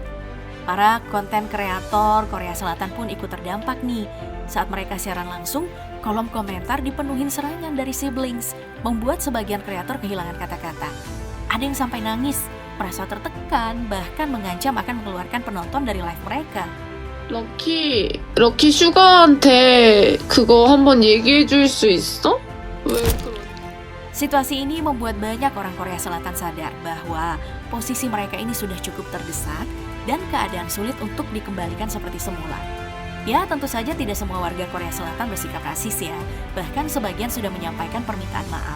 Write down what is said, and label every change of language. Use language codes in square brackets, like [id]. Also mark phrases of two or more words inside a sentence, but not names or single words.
[id] Para konten kreator Korea Selatan pun ikut terdampak nih. Saat mereka siaran langsung, kolom komentar dipenuhin serangan dari Siblings, membuat sebagian kreator kehilangan kata-kata. Ada yang sampai nangis merasa tertekan, bahkan mengancam akan mengeluarkan penonton dari live mereka. [ko] 럭키 슈가한테 그거 한번 얘기해 줄 수 있어? 왜 그런? [id] Situasi ini membuat banyak orang Korea Selatan sadar bahwa posisi mereka ini sudah cukup terdesak dan keadaan sulit untuk dikembalikan seperti semula. Ya, tentu saja tidak semua warga Korea Selatan bersikap rasis ya, bahkan sebagian sudah menyampaikan permintaan maaf.